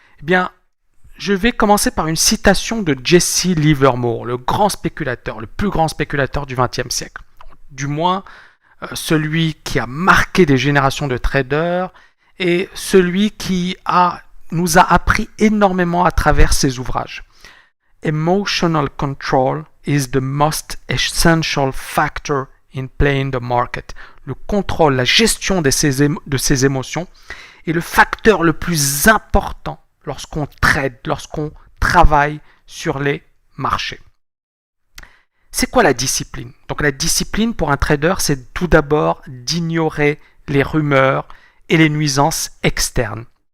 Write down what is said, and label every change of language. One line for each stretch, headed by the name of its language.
French: Eh bien, je vais commencer par une citation de Jesse Livermore, le grand spéculateur, le plus grand spéculateur du XXe siècle. Du moins, celui qui a marqué des générations de traders et celui qui nous a appris énormément à travers ses ouvrages.
English: Emotional control is the most essential factor in playing the market.
French: Le contrôle, la gestion de ses émotions est le facteur le plus important lorsqu'on trade, lorsqu'on travaille sur les marchés. C'est quoi la discipline? Donc la discipline pour un trader, c'est tout d'abord d'ignorer les rumeurs et les nuisances externes.